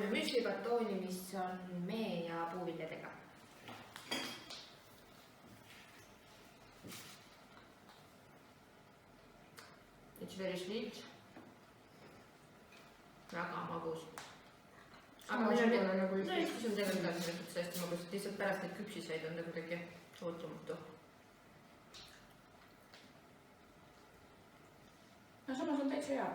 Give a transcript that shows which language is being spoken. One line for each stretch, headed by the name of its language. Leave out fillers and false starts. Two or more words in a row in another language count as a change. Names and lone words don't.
Estonian: müslibatooni, mis on mee ja puuviljadega.
English: It's very sweet.
Estonian: Väga magus. Aga Eestis on tegelikult sellest hästi magus, et lihtsalt pärast neid küpsiseid on ta kuidagi ootamatu. No samas on täitsa hea.